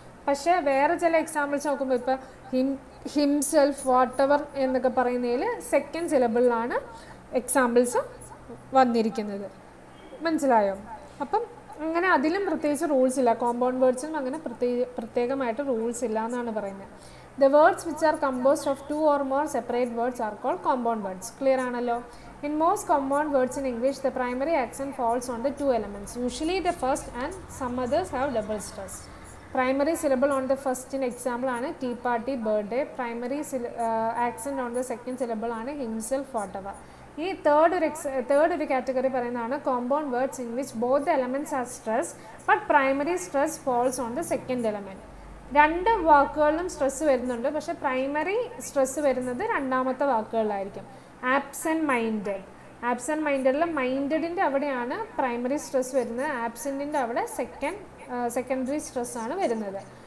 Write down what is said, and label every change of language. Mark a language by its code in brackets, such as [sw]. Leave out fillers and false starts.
[ml] പക്ഷേ വേറെ ചില എക്സാമ്പിൾസ് നോക്കുമ്പോൾ ഇപ്പോൾ ഹിംസെൽഫ്, വാട്ട് എവർ എന്നൊക്കെ പറയുന്നതിൽ സെക്കൻഡ് സിലബിളിലാണ് എക്സാമ്പിൾസ് വന്നിരിക്കുന്നത്. മനസ്സിലായോ? അപ്പം അങ്ങനെ അതിലും പ്രത്യേകിച്ച് റൂൾസ് ഇല്ല. കോമ്പൗണ്ട് വേർഡ്സിനും അങ്ങനെ പ്രത്യേകമായിട്ട് റൂൾസ് ഇല്ല എന്നാണ് പറയുന്നത്. [en] The words which are composed of 2 or more separate words are called compound words. [ml] Clear ആണല്ലോ? [en] In most compound words in English, the primary accent falls on the 2 elements. Usually the first and some others have double stress. Primary syllable on the first in example ആണ് tea party, birthday. Primary accent on the second syllable ആണ് himself, whatever. [ml] ഈ third ഒരു category പറയുന്നതാണ് [en] Compound words in which both elements are stress but primary stress falls on the second element. [ml] രണ്ട് വാക്കുകളിലും stress വരുന്നുണ്ട്, പക്ഷേ primary stress വരുന്നത് രണ്ടാമത്തെ വാക്കുകളിലായിരിക്കും. Absent മൈൻഡഡിൽ മൈൻഡഡിൻ്റെ അവിടെയാണ് പ്രൈമറി സ്ട്രെസ് വരുന്നത്, ആബ്സെൻറ്റിൻ്റെ അവിടെ സെക്കൻഡറി സ്ട്രെസ് ആണ് വരുന്നത്.